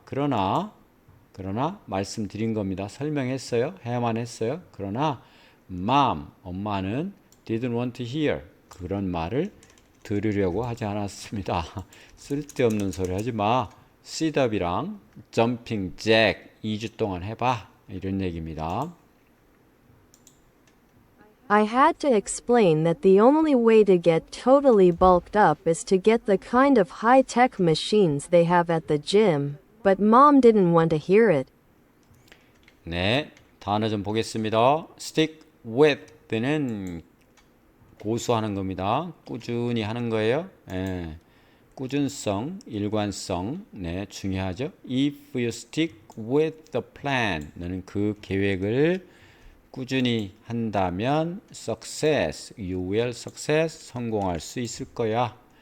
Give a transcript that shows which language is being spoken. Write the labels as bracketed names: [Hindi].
[Korean] 그러나 말씀드린 겁니다. 설명했어요. 해야만 했어요. 그러나 mom 엄마는 [English] didn't want to hear [Korean] 그런 말을 들으려고 하지 않았습니다. 쓸데없는 소리 하지 마. sit-up이랑 jumping jack 2주 동안 해봐. 이런 얘기입니다. [English] I had to explain that the only way to get totally bulked up is to get the kind of high-tech machines they have at the gym, but Mom didn't want to hear it. [Korean] 네, 단어 좀 보겠습니다. stick with는 고수하는 겁니다. 꾸준히 하는 거예요. 예, 꾸준성, 일관성, 네, 중요하죠. [English] If you stick with the plan, [Korean] 너는 그 계획을 꾸준히 한다면 [English] success, you will success, [Korean] 성공할 수 있을 거야.